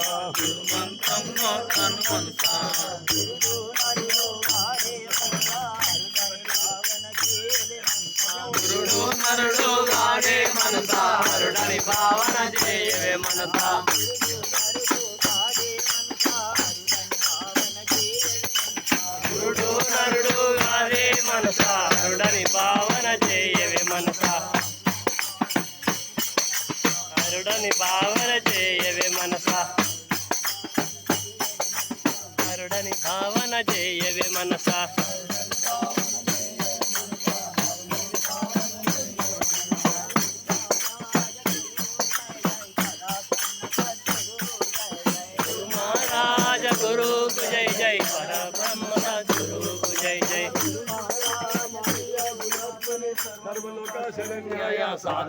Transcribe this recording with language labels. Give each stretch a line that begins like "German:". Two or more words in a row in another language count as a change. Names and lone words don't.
Telugu: గురుమంత్రము తను మనసా గురుడు నరుడు గాడే మనసా హరుడని భావన చేయవే మనసా గురుడు నరుడు గాడే మనసా హరుడని భావన చేయవే మనసా హరుడని భావన చేయవే మనసా హరుడని భావన చేయవే మనసా
Sanskrit: गुरु जय जय परब्रह्म गुरु जय जय साधु